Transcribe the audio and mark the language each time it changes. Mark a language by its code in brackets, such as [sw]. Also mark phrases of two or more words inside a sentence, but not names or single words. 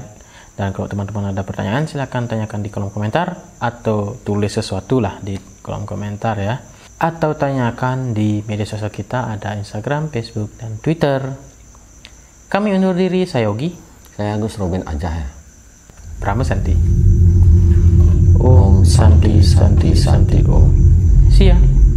[id] Dan kalau teman-teman ada pertanyaan, silahkan tanyakan di kolom komentar. Atau tulis sesuatu lah di kolom komentar ya. Atau tanyakan di media sosial kita, ada Instagram, Facebook, dan Twitter. Kami undur diri, saya Yogi. Saya Gus Robin aja ya. [sa] Brahma Santi. Om Santi Santi Santi Om. [en] See ya.